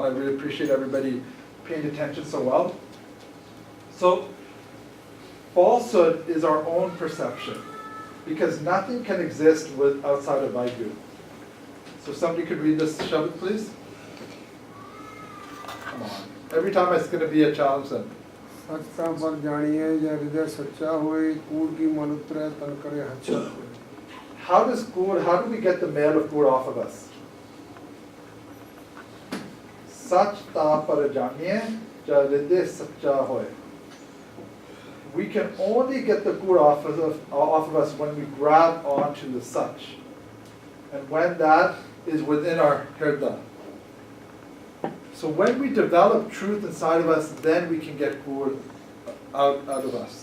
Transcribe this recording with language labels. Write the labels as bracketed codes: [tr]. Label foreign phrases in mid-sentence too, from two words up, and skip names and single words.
[en] I really appreciate everybody paying attention so well. So falsehood is our own perception, because nothing can exist outside of Vaheguru. So somebody could read this Shabad, please? Come on. Every time it's going to be a challenge then. [pa] ਸੱਚ ਤਾਂ ਪਰ ਜਾਣੀਏ ਜੇ ਹਿਰਦੇ ਸੱਚਾ ਹੋਏ ਕੂੜ ਕੀ ਮਨ ਉਤਰੈ ਤਨ ਕਰੇ ਹੱਛਾ ਹੋਏ [en] How do we get the mail of gur off of us? [pa] ਸੱਚ ਤਾ ਪਰੁ ਜਾਣੀਐ ਜਾ ਹਿਰਦੈ ਸਚਾ ਹੋਇ. [en] We can only get the gur off of us when we grab onto the Sach. And when that is within our hirda. So when we develop truth inside of us, then we can get gur out of us.